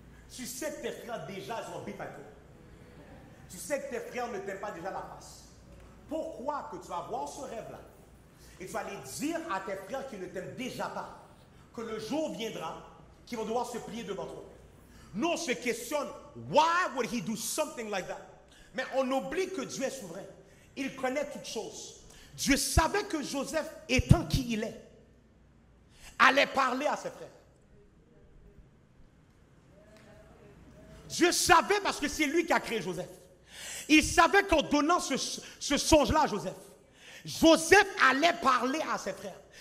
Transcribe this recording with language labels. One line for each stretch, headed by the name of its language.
French: Tu sais que tes frères déjà ils ont bif à toi. Tu sais que tes frères ne t'aiment pas déjà la face. Pourquoi que tu vas voir ce rêve-là et tu vas aller dire à tes frères qui ne t'aiment déjà pas que le jour viendra qu'ils vont devoir se plier devant toi? Nous, on se questionne,
English: why would he do something like that?
French: Mais on oublie que Dieu est souverain. Il connaît toutes choses. Dieu savait que Joseph, étant qui il est, allait parler à ses frères. Dieu savait parce que c'est lui qui a créé Joseph. Il savait qu'en donnant ce songe-là à Joseph, Joseph allait parler à ses frères.